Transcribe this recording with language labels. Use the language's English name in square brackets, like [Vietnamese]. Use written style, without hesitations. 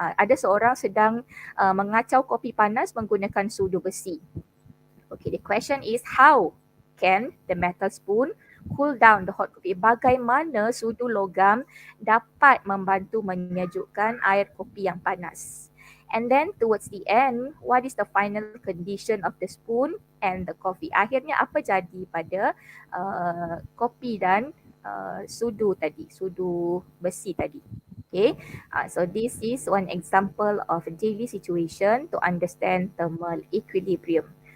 [Malay] Ada seorang sedang mengacau kopi panas menggunakan sudu besi. [English] Okay, the question is how can the metal spoon cool down the hot coffee? [Malay] Bagaimana sudu logam dapat membantu menyejukkan air kopi yang panas? [English] And then towards the end, what is the final condition of the spoon and the coffee? [Malay] Akhirnya apa jadi pada kopi dan sudu tadi, sudu besi tadi? [English] Okay, so this is one example of a daily situation to understand thermal equilibrium.